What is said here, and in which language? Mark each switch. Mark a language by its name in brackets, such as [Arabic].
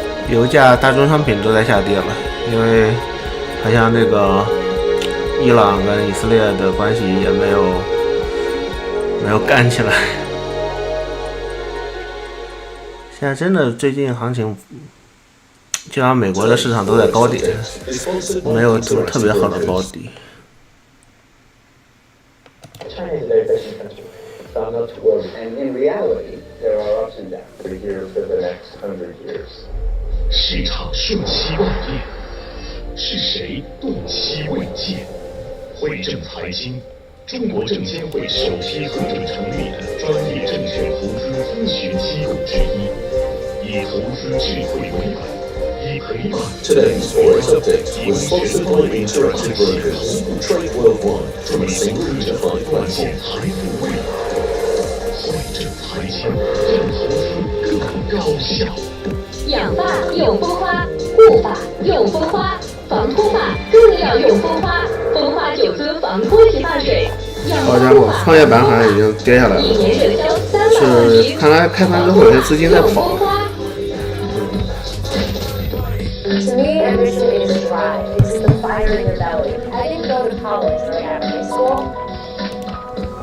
[Chinese] 油价、大宗商品都在下跌了，因为好像那个伊朗跟以色列的关系也没有干起来。现在真的最近行情，就像美国的市场都在高点，没有什么特别好的高低。 [English] China is a very efficient country, so I'm not too worried. And in reality, there are ups and downs. We're here for the next 100 years. [Chinese] 市场瞬息万变，是谁洞悉未见？汇证财经，中国证监会首批核准成立的专业证券投资咨询机构之一，以投资智慧为本，以陪伴。 [English] Today's Forex Update was sponsored by Interactive Brokers. Trade worldwide from a single unified platform. [Chinese] 财富未来，汇证财经，让投资更高效。养发用蜂花，护发用蜂花，防脱发更要用蜂花。蜂花9增防脱洗发水。好家伙，创业板好像已经跌下来了，是看来开盘之后有些资金在跑。 [English] To me, ambition is drive. It's the fire in your belly. I didn't go to college right after high school.